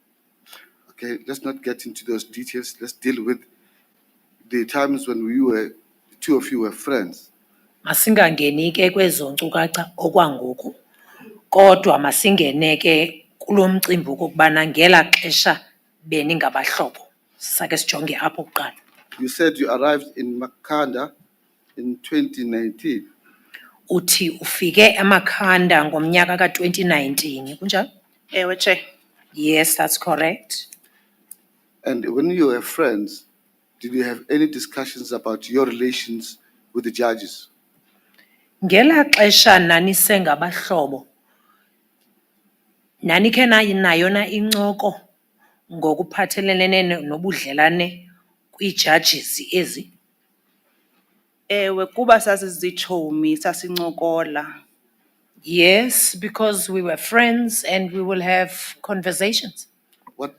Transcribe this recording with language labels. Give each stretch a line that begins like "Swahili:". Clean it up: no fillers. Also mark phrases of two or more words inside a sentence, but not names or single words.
English: Okay, let's not get into those details. Let's deal with the times when the two of you were friends.
Xhosa: Masingangeni ke kwezo nkcukacha okwangoku, kodwa masingene ke kulo mcimbi ukubana ngela xesha beningabahlobo. Sake sijonge apho kuqala.
English: You said you arrived in Makanda in 2019.
Xhosa: uthi ufike eMakhanda ngomnyaka ka-2019, kunjalo? Ewe, Chair.
English: Yes, that's correct. And when you were friends, did you have any discussions about your relations with the judges?
Xhosa: Ngela xesha nanisengabahlobo, nanikhe nayo na incoko ngokuphathelene nobudlelane kwii-judges ezi? Ewe, kuba sasizitshomi sasincokola.
English: Yes, because we were friends and we will have conversations. What,